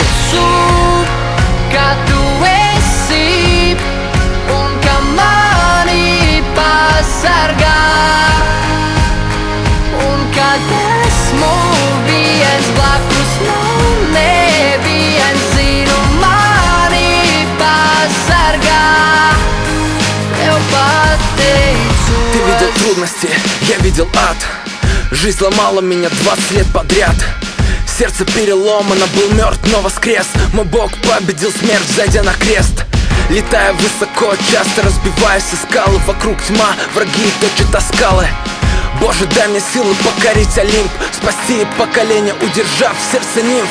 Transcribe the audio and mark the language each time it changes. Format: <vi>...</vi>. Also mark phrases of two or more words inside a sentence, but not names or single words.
<lv>Un es ticu, ka tu esi un ka mani pasargā. Un kad esmu viens blakus, man neviens zinu mani pasargā. Tev pateicu</lv> <ru>Ты видел трудности, я видел ад. Жизнь ломала меня 20 лет подряд. Сердце переломано, был мертв, но воскрес. Мой Бог победил смерть, зайдя на крест. Летая высоко, часто разбиваясь о скалы. Вокруг тьма, враги точат о скалы. Боже, дай мне силы покорить Олимп, спасти поколение, удержав в сердце нимф.</ru>